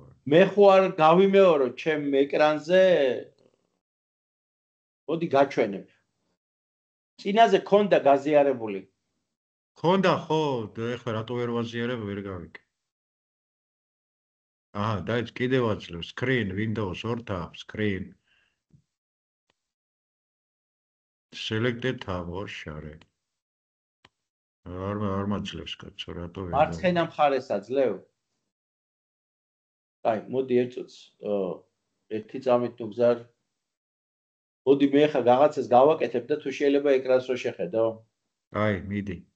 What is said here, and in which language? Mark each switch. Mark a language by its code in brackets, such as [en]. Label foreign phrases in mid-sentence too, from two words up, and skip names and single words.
[ka] მე ხო არ გავიმეორო ჩემ ეკრანზე. მოდი გაჩვენებ. წინაზე ქონდა გაზიარებული. ქონდა ხო, ეხლა რატო ვერ ვაზიარებ, ვერ გავიგე. დაიც კიდევ აძლევ [en] screen Windows 2 tab screen. Selected tab or share. [ka] არ მაძლევს კაცო, რატო ვერ. მარცხენა მხარეს აძლევ. აი, მოდი ერთწუთს ერთი წამით თუ გზარ. მოდი მე ხა რაღაცას გავაკეთებ და თუ შეიძლება ეკრანს რო შეხედო. აი, მიდი.